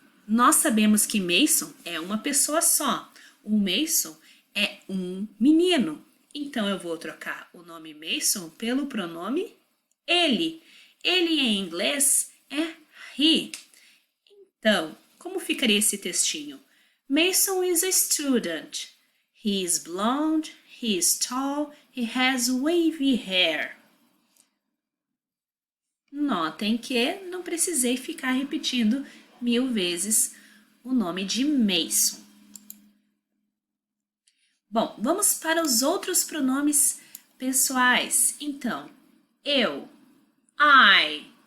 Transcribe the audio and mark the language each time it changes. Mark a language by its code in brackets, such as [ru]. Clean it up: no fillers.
[pt] Nós sabemos que Mason é uma pessoa só. O Mason é um menino. Então, eu vou trocar o nome Mason pelo pronome ele. Ele em inglês é he. Então, como ficaria esse textinho? [en] Mason is a student. He is blonde, he is tall, he has wavy hair. [pt] Notem que não precisei ficar repetindo 1000 vezes o nome de Mason. Bom, vamos para os outros pronomes pessoais. Então, eu, I.